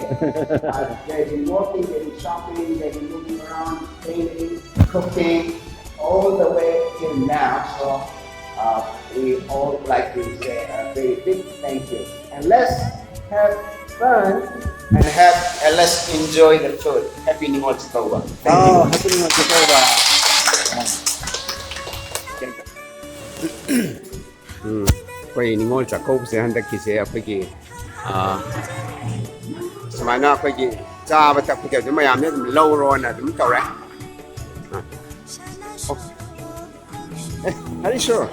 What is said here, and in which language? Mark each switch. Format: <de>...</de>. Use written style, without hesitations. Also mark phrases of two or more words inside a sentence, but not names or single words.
<en>They've been working, they've been shopping, they've been moving around, cleaning, cooking, all the way till now. So we all like to say a very big thank you. And let's have fun and let's enjoy the food. Happy Ningol Chaakkouba. Oh, happy</en> <mni>Ningol Chaakkouba. Quay Ningol Chaakkouba se handakise akhoi sumana akhoi chaba takpike dum mayam ne dum lawro na dum tawre.</mni> <en>Are you sure?</en>